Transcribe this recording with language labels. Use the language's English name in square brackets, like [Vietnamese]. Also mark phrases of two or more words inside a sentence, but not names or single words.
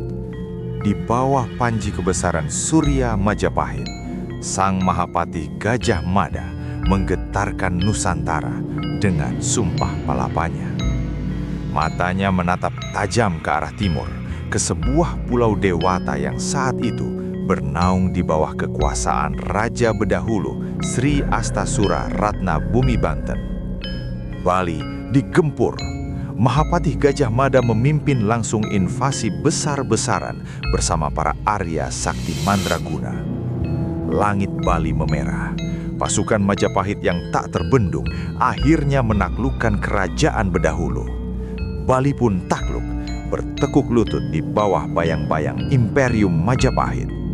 [Indonesian] Di bawah panji kebesaran Surya Majapahit, Sang Mahapatih Gajah Mada menggetarkan Nusantara dengan sumpah palapanya. Matanya menatap tajam ke arah timur, ke sebuah pulau dewata yang saat itu bernaung di bawah kekuasaan Raja Bedahulu Sri Astasura Ratna Bumi Banten. Bali digempur. Mahapatih Gajah Mada memimpin langsung invasi besar-besaran bersama para Arya Sakti Mandraguna. Langit Bali memerah. Pasukan Majapahit yang tak terbendung akhirnya menaklukkan kerajaan Bedahulu. Bali pun takluk, bertekuk lutut di bawah bayang-bayang Imperium Majapahit.